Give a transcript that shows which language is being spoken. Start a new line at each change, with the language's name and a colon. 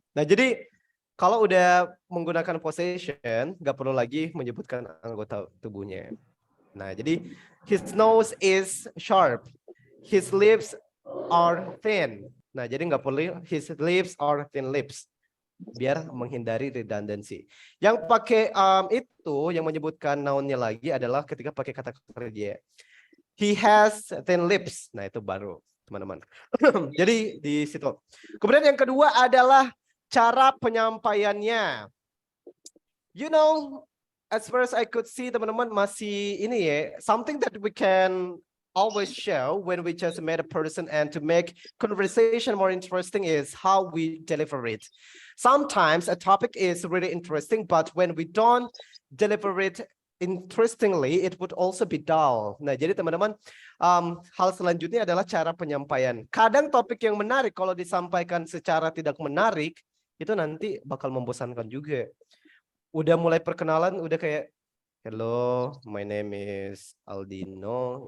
Indonesian: Nah jadi kalau udah menggunakan possession nggak perlu lagi menyebutkan anggota tubuhnya. Nah jadi
English: his nose is sharp, his lips are thin.
Indonesian: Nah, jadi nggak perlu
English: his lips or thin lips,
Indonesian: biar menghindari redundancy. Yang pakai itu yang menyebutkan noun-nya lagi adalah ketika pakai kata kerja.
English: He has thin lips.
Indonesian: Nah, itu baru, teman-teman. Jadi di situ. Kemudian yang kedua adalah cara penyampaiannya.
English: You know, as far as I could see,
Indonesian: teman-teman masih ini ya,
English: something that we can always show when we just met a person and to make conversation more interesting is how we deliver it. Sometimes a topic is really interesting, but when we don't deliver it interestingly, it would also be dull.
Indonesian: Nah, jadi teman-teman, hal selanjutnya adalah cara penyampaian. Kadang topik yang menarik kalau disampaikan secara tidak menarik, itu nanti bakal membosankan juga. Udah mulai perkenalan, udah kayak,
English: hello, my name is
Indonesian: Aldino.